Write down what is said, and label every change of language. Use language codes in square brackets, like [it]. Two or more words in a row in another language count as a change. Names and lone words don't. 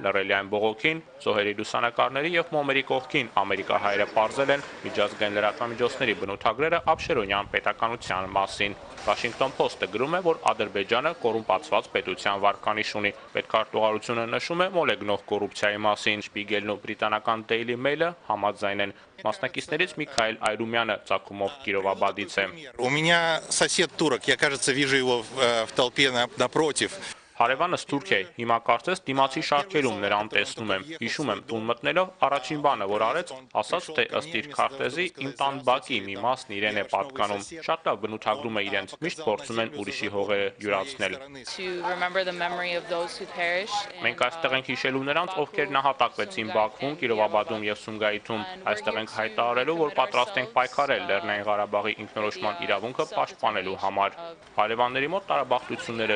[hy] լռելիային բողոքին, զոհերի լուսանկարների և մոմերի կողքին ամերիկահայերը պարզել են միջազգային լրատվամիջոցների բնութագրերը Աբշերոնյան պետականության մասին։ Washington Post-ը գրում է, որ Ադրբեջանը կոռումպացված պետության վարկանիշ ունի։ Պետքարտուղարությունը նշում է մոլեգնող կոռուպցիայի մասին։ Շպիգելն ու բրիտանական Daily Mail-ը համաձայն են։ Մասնակիցներից Միքայել Այրումյանը ծագումով Կիրովաբադից է։ [ru] У меня сосед турок, я, кажется, вижу его в толпе напротив. [hy] Հարևանս թուրք է, հիմա կարծես դիմացի շարքերում նրան տեսնում եմ։ Հիշում եմ, տուն մտնելով առաջին բանը, որ արեց, ասաց, թե ըստ իր քարտեզի իմ տան բակի մի մասն իրեն է պատկանում։ Շատ լավ բնութագրում է իրենց, միշտ փորձում են ուրիշի հողերը յուրացնել։ Մենք այստեղ ենք հիշելու նրանց, ովքեր նահատակվեցին Բաքվում, Կիրովաբադում և Սումգայիթում։ Այստեղ ենք հայտարարելու, որ պատրաստ ենք պայքարել Լեռնային Ղարաբաղի ինքնորոշման իրավունքը պաշտպանելու համար։ Հարևանների մոտ տարաբախտություններ եղան,